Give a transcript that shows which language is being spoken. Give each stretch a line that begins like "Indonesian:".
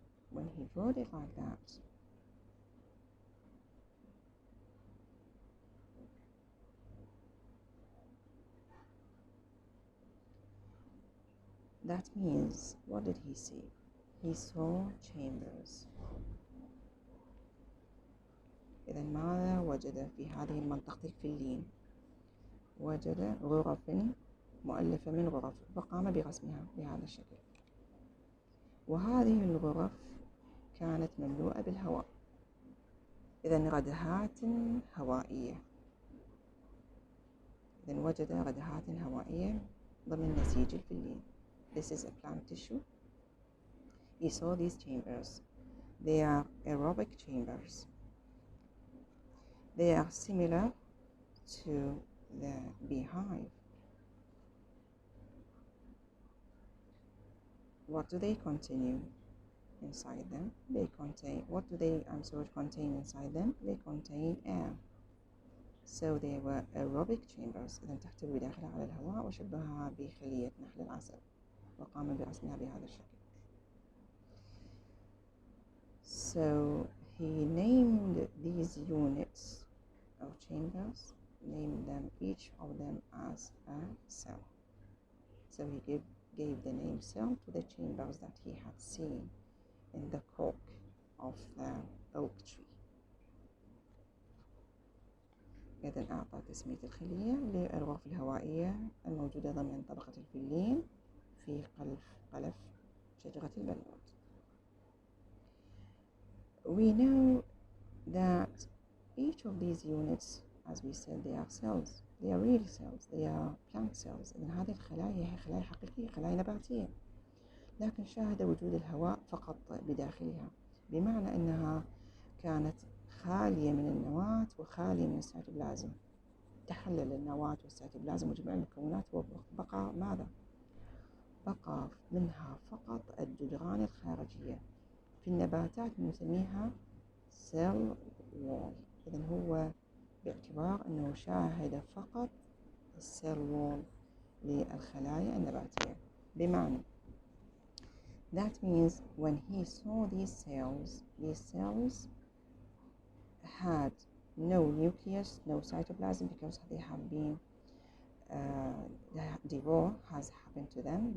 English: When he drawed it like that, that means, what did he see? He saw chambers.
Arabic: إذا ماذا وجد في هذه المنطقة الفلين؟ وجد غرف مؤلفة من غرف وقام برسمها بهذا الشكل. وهذه الغرف كانت مملوءة بالهواء. إذا ردهات هوائية. إذا وجد ردهات هوائية ضمن نسيج الفلين.
English: This is a plant tissue. He saw these chambers. They are aerobic chambers. They are similar to the beehive. What do they contain inside them? They contain, what do they contain inside them? They contain air. So they were aerobic chambers.
Arabic: إذا تحتوي داخلها على الهواء وشبهها بخلية نحل العسل وقام برسمها بهذا الشكل.
English: So he named these units or chambers, named them each of them as a cell. So he gave the name cell to the chambers that he had seen in the cork of the oak tree.
Arabic: إذن أعطى تسمية الخلية للغرف الهوائية الموجودة ضمن طبقة الفلين في قلف شجرة البلوط.
English: We know that each of these units, as we said, they are cells. They are real cells. They are plant cells.
Arabic: إذن هذه الخلايا هي خلايا حقيقية، خلايا نباتية، لكن شاهد وجود الهواء فقط بداخلها، بمعنى أنها كانت خالية من النواة وخالية من السيتوبلازم. تحلل النواة والسيتوبلازم وجميع المكونات وبقى ماذا؟ بقى منها فقط الجدران الخارجية. في النباتات نسميها cell wall. إذن هو باعتبار أنه شاهد فقط السيل وول للخلايا النباتية. بمعنى
English: that means when he saw these cells had no nucleus, no cytoplasm, because they have been the divorce has happened to them.